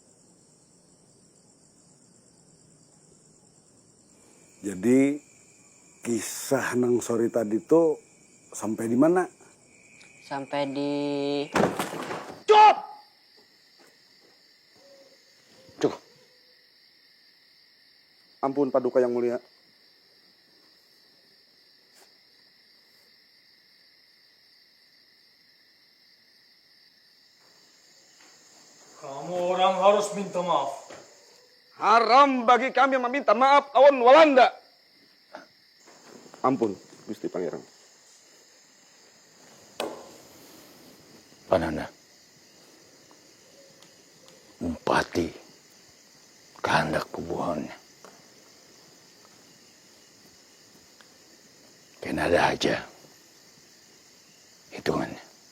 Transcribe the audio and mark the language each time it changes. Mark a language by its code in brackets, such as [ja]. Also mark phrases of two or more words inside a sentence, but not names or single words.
[bjn] Jadi kisah nang sore tadi tuh sampai di mana? [id] Sampai di... Cukup! Ampun Paduka yang mulia. Kamu orang harus minta maaf. Haram bagi kami meminta maaf kawan Walanda. Ampun, Gusti Pangeran. [bjn] Pananda, umpati kehendak bubuhannya. Kena ada aja hitungannya.